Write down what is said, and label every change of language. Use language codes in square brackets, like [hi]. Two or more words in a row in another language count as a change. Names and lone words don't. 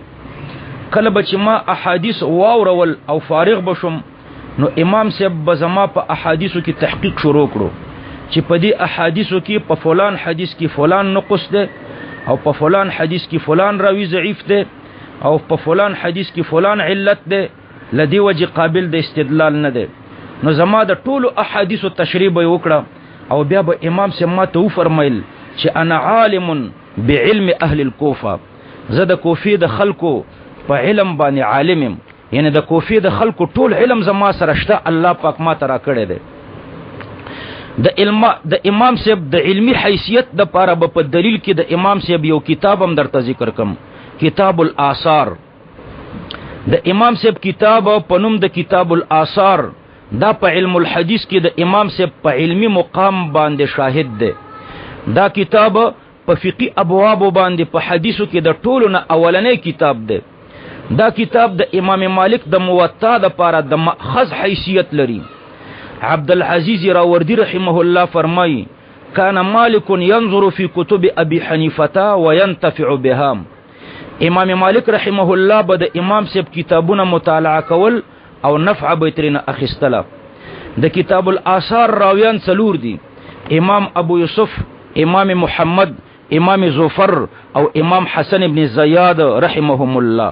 [ps] کله به چې ما احادیث واورول او فارغ بشم نو امام صاحب به زما په احادیثو کې تحقیق شروع کړو چې په دې احادیثو کې په فلان حدیث کې فلان نقص ده او په فلان حدیث کې فلان راوی ضعیف ده او په فلان حدیث کې فلان علت ده، لدی وجه قابل د استدلال نه ده. نو زما د ټولو احادیثو تشریح به وکړه او بیا به امام صاحب ما ته فرمایل چې [ar] انا عالم بعلم اهل الكوفه، [ps] زه د کوفی د خلکو په علم باندې عالم، یعنی د کوفی د خلکو ټول علم زما سره شته، الله پاک ما ترا کړی دی. د امام صاحب د علمی حیثیت د پاره په دلیل کې د امام صاحب یو کتاب هم درته ذکر کوم، کتاب الاثار. د امام صاحب کتاب په نوم د کتاب الاثار دا په علم الحدیث کې د امام صاحب په علمی مقام باندې شاهد دی. دا کتاب په فقهي ابواب باندې په حدیثو کې د ټولو نه اولنی کتاب دی. دا کتاب د امام مالک د موطا د پاره د مأخذ حیثیت لري. [ar] عبد العزيز راوردی رحمه الله فرمای کان مالک ينظر في كتب ابي حنیفه وينتفع بها. [ps] امام مالک [ar] رحمه الله [ps] به د امام صاحب کتابونه مطالعه کول او نفع به ترنه اخیستله. د کتاب الاثار راویان څلور دي، امام ابو یوسف، امام محمد، امام زفر او امام حسن ابن زیاد [ar] رحمهم الله.